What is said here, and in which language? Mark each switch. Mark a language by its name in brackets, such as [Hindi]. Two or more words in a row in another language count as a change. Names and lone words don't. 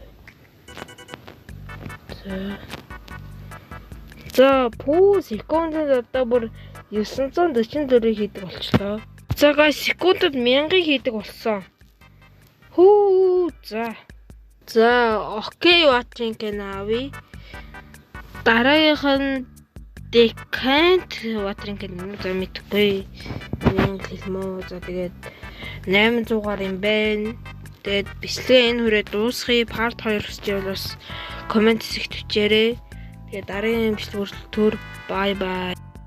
[Mongolian] За пүү секундэд одоо бүр 944-ийг хийдэг болчлоо. За guys секундэд 1000-ыг хийдэг болсон. Хүү за окей [English] watering can [Mongolian] авъя. Дараагийнх нь [English] decant watering can [Mongolian] за мэдгүй. Нэг хэлмөө. За тэгээд 800-аар юм байна. Тэгээд бичлэгээ энэ хүрээ дуусгая. Part 2 хүсч байвал бас комент хэсэгт бичээрэй. Тэгээд дараагийн бичлэг хүртэл [English] bye bye.